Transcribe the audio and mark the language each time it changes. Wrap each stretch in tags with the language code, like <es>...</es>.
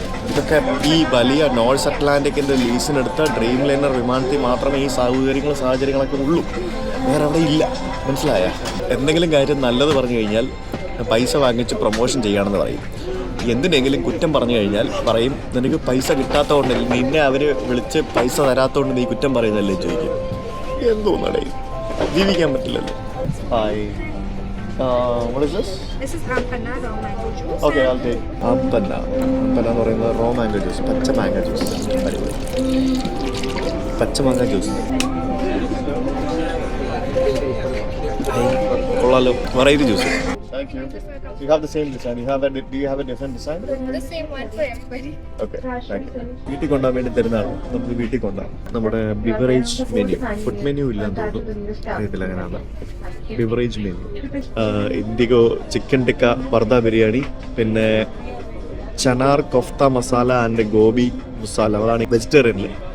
<ml>ഇതൊക്കെ ഈ വലിയ നോർത്ത് അറ്റ്ലാന്റിക്കിൻ്റെ ലീസിനെടുത്ത ഡ്രീം ലൈനർ വിമാനത്തിൽ മാത്രമേ ഈ സാഹചര്യങ്ങളൊക്കെ ഉള്ളൂ, വേറെ അവിടെ ഇല്ല. മനസ്സിലായ? എന്തെങ്കിലും കാര്യം നല്ലത് പറഞ്ഞു കഴിഞ്ഞാൽ പൈസ വാങ്ങിച്ച് പ്രൊമോഷൻ ചെയ്യുകയാണെന്ന് പറയും. എന്തിനെങ്കിലും കുറ്റം പറഞ്ഞു കഴിഞ്ഞാൽ പറയും നിനക്ക് പൈസ കിട്ടാത്തതുകൊണ്ട്, നിന്നെ അവർ വിളിച്ച് പൈസ തരാത്തതുകൊണ്ട് നീ കുറ്റം പറയുന്നതല്ലേ ചോദിക്കും. എന്തോന്നടേ, ജീവിക്കാൻ പറ്റില്ലല്ലോ.</ml> <en>Hi, what is this? This is Ampana raw mango juice. Okay, I'll take Ampana.</en> <ml>Ampana എന്ന് പറയുന്നത് റോ മാംഗോ ജ്യൂസ്, പച്ച മാംഗോ ജ്യൂസ്. പച്ച മാംഗോ ജ്യൂസ് കൊള്ളാലോ, variety juice.</ml> <en>Thank you. You have the same design. Do you have a different design? The same one for everybody. Okay, thank you.</en> <ml>വീട്ടിൽ കൊണ്ടുപോകാൻ വേണ്ടി തരുന്നതാണ്, നമുക്ക് വീട്ടിൽ കൊണ്ടുപോകാം. നമ്മുടെ ബിവറേജ് മെനു, ഫുഡ് മെനു ഇല്ലാന്ന് തോന്നുന്നു, അറിയത്തില്ല എങ്ങനെയാണ്. Beverage menu IndiGo chicken tikka പർദ biryani, പിന്നെ ചനാർ കൊഫ്ത മസാല ആൻഡ് ഗോബി മസാല, അതാണ് വെജിറ്റേറിയനിൽ.</ml>